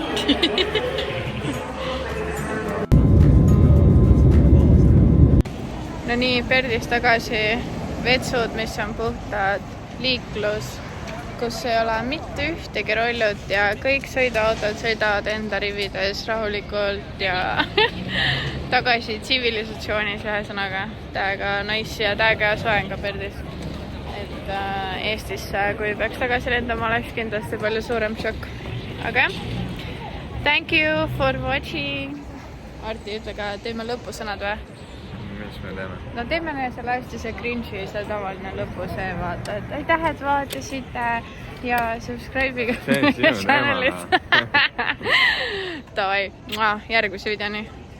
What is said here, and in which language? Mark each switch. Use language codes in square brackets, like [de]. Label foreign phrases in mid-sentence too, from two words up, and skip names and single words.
[et] No nii, Perdis tagasi vetsud, mis on puhtad liiklus, kus ei ole mitte ühtegi rollut ja kõik sõiduautod sõidavad enda rivides rahulikult ja tagasi tsivilisatsioonis ühesõnaga. Täiega nice ja täiega soe on ka Perdis. Et Eestisse, kui peaks tagasi lendama, oleks kindlasti palju suurem šokk. Aga jah, [en] thank you for watching. [et] Arti, ütle ka, teeme lõpusõnad või? Mis me teeme? No teeme selle hästi see cringe'i, see tavaline lõpu see vaata, et aitäh, et vaatasite ja subscribe'iga See on sinu channelit. Davai, järgmise videoni.